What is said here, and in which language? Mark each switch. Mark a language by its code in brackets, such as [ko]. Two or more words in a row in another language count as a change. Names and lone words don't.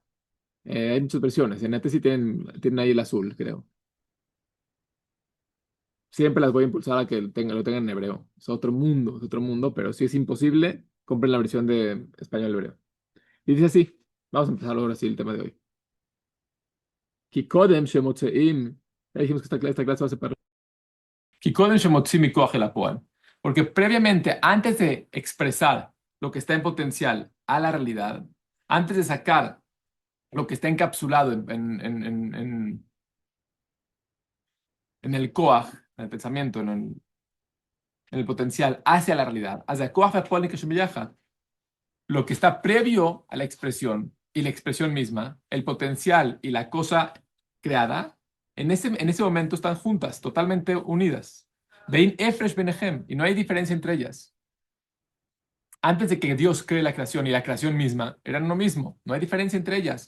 [es] Hay muchas versiones. En este sí tienen ahí el azul, creo. Siempre las voy a impulsar a que lo tengan en hebreo. Es otro mundo, pero si es imposible, compren la versión de español hebreo. Y dice así, vamos a empezar ahora sí el tema de hoy. [he] כי קודם שמוצאים, [es] ya dijimos que esta clase va a separar. [he] כי קודם שמוצאים מכוח אל הפועל. [es] Porque previamente, antes de expresar lo que está en potencial a la realidad, antes de sacar lo que está encapsulado en el koach, en el pensamiento, en el potencial hacia la realidad, hacia el koach [he] והפועל נקשרים ביחד, [es] lo que está previo a la expresión y la expresión misma, el potencial y la cosa creada, en ese momento están juntas, totalmente unidas. [he] ואין הפרש ביניהם, [es] y no hay diferencia entre ellas. Antes de que Dios cree la creación y la creación misma, eran uno mismo, no hay diferencia entre ellas.